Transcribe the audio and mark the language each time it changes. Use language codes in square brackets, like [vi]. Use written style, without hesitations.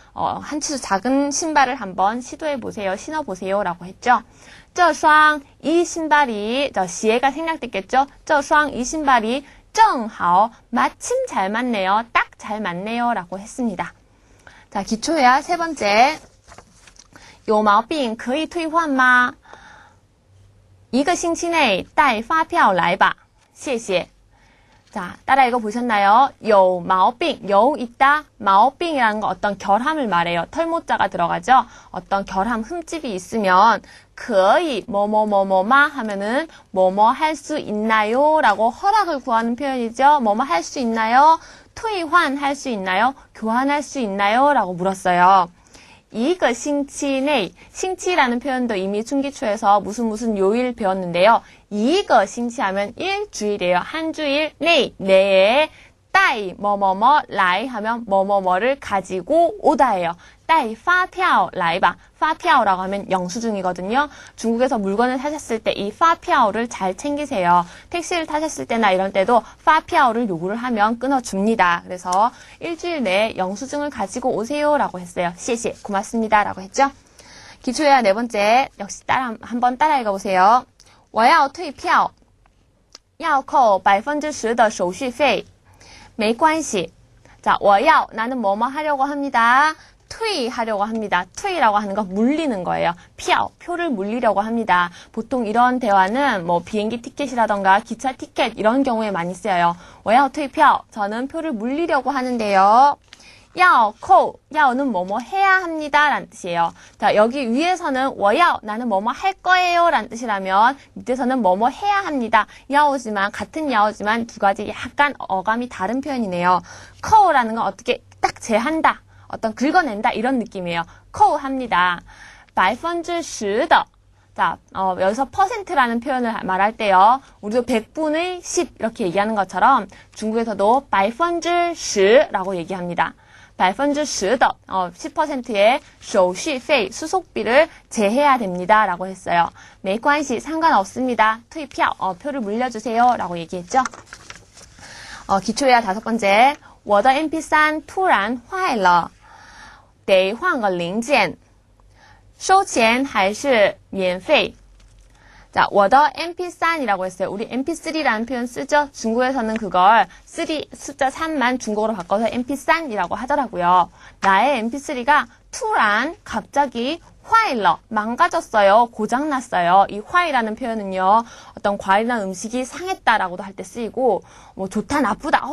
[ko] 한 치수 작은 신발을 한번 시도해 보세요, 신어 보세요 라고 했죠. 这双 이 신발이, 시에가 생략됐겠죠. 这双 이 신발이 正好 마침 잘 맞네요. 딱 잘 맞네요 라고 했습니다. 자, 기초회화 세 번째. [zh] 有毛病可以退换吗一个星期内带发票来吧谢谢 [ko] 자, 따라 읽어보셨나요? 有毛病, 有 있다, 毛病이라는 거 어떤 결함을 말해요. 털모자가 들어가죠? 어떤 결함, 흠집이 있으면 可以, 뭐뭐뭐뭐마 하면은 뭐뭐 할 수 있나요? 라고 허락을 구하는 표현이죠. 뭐뭐 할 수 있나요? 退换 할 수 있나요? 교환할 수 있나요? 라고 물었어요. 一个星期内,星期라는 표현도 이미 순기초에서 무슨 요일 배웠는데요. 一个星期하면 일주일이에요. 한 주일 내에 带 뭐뭐뭐 来 하면 뭐뭐뭐를 가지고 오다예요. [zh] 带发票来吧. [ko] 发票라고 하면 영수증이거든요. 중국에서 물건을 사셨을 때 이 发票를 잘 챙기세요. 택시를 타셨을 때나 이런 때도 发票를 요구를 하면 끊어줍니다. 그래서 일주일 내에 영수증을 가지고 오세요 라고 했어요. 谢谢, 고맙습니다 라고 했죠. 기초회화 네 번째, 역시 한번 따라 읽어보세요. [zh] 我要退票要扣 10% 的手续费没关系 자, 我要 [ko] 나는 뭐뭐 하려고 합니다. 투이하려고 합니다. 투이라고 하는 건 물리는 거예요. 표를 물리려고 합니다. 보통 이런 대화는 뭐 비행기 티켓이라던가 기차 티켓 이런 경우에 많이 쓰여요. [zh] 我要退票. [ko] 저는 표를 물리려고 하는데요. 要扣, 야오는 뭐뭐 해야 합니다 라는 뜻이에요. 자, 여기 위에서는 我要, 나는 뭐뭐 할 거예요 라는 뜻이라면 밑에서는 뭐뭐 해야 합니다. 야오지만 같은 야오지만 두 가지 약간 어감이 다른 표현이네요. 扣라는 건 어떻게 딱 제한다, 어떤 긁어낸다 이런 느낌이에요. 扣합니다. 10%的. 자, 여기서 퍼센트라는 표현을 말할 때요. 우리도 100분의 10 이렇게 얘기하는 것처럼 중국에서도 10%라고 얘기합니다. 10%的 10%의 手续费 수속비를 제해야 됩니다 라고 했어요. 没关系 상관없습니다. 退票 표를 물려주세요 라고 얘기했죠. 기초회화 5번째 [zh] 我的 MP3 突然坏了得换个零件收钱还是免费 [ko] 자, 我的 MP3이라고 했어요. 우리 MP3라는 표현 쓰죠? 중국에서는 그걸 3, 숫자 3만 중국어로 바꿔서 MP3이라고 하더라고요. 나의 MP3가突然, 갑자기 坏了, 망가졌어요. 고장났어요. 이 坏라는 표현은요. 어떤 과일이나 음식이 상했다라고도 할 때 쓰이고 뭐 좋다, 나쁘다.